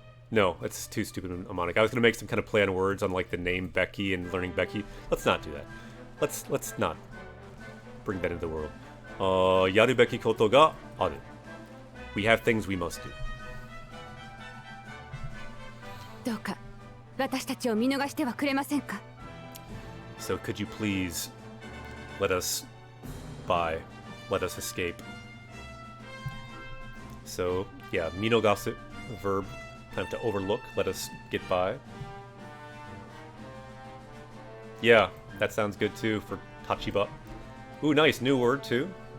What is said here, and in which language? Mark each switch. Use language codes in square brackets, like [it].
[en] No, that's too stupid a mnemonic. I was gonna make some kind of play on words on like the name Becky and learning Becky. Let's not do that. Let's not bring that into the world. [ja] Yaru beki koto ga aru. [en] We have things we must do. [ja] どうか私たちを見逃してはくれませんか? [en] So could you please let us by, let us escape. So yeah, minogasu, verb, kind of to overlook, let us get by. Yeah, that sounds good too for tachiba. Ooh, nice, new word too.